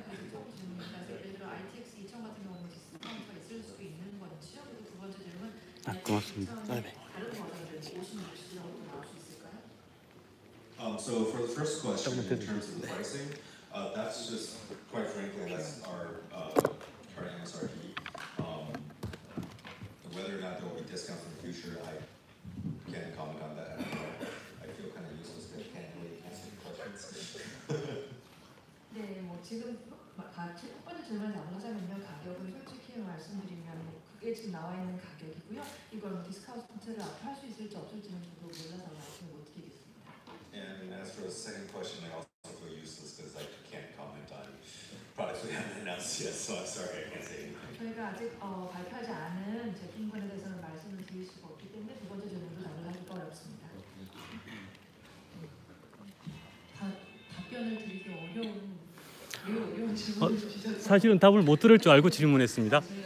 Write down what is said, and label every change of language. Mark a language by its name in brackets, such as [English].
[Korean] 그래서 조금 질문입니다. 예를 들어 RTX 2000 같은 경우는 디스카운트가 있을 수도 있는 건지요? 그리고 두 번째 질문, 고맙습니다. 다른 버전들 56시라고 나올 수 있을까요? [English] So for the first question, in terms of the pricing, that's just, quite frankly, that's our current MSRP. Whether or not there will be discounts in the future, can't comment on that. I feel kind of useless because I can't really answer questions. [Korean] 네, 뭐 지금 첫 번째 질문에 답하자면요, 가격은 솔직히 말씀드리면 뭐 그게 지금 나와 있는 가격이고요. 이걸 디스카운트를 앞으로 할 수 있을지 없을지는 저도 몰라서 말씀을 못 드리겠습니다. [English] And as for the second question, I also feel useless because I can't comment on products we haven't announced yet. So I'm sorry, I can't say anything. [Korean] 저희가 아직 발표하지 않은 제품군에 대해서는 말씀을 드릴 수가 없기 때문에 두 번째 질문도 답을 하기가 어렵습니다. 답변을 드리기 매우 어려운 질문을 주셔서 사실은 답을 못 들을 줄 알고 질문했습니다.